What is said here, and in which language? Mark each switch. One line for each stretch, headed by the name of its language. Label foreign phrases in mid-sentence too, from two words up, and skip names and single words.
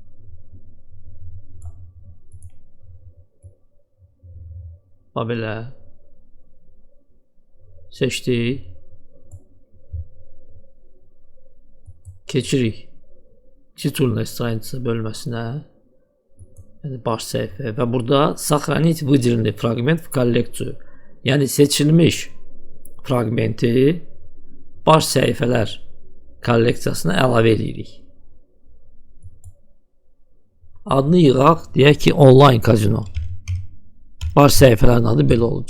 Azerbaijani: Belə. Seçdik. Keçirik
Russian: титульная страница
Azerbaijani: bölməsinə. Yəni baş səhifə və burada
Russian: сохранить выделенный фрагмент в коллекцию.
Azerbaijani: Yəni seçilmiş fragmenti baş səhifələr kolleksiyasına əlavə edirik. Adını yığaq, deyək ki online kazino. Baş səhifələrin adı belə olacaq.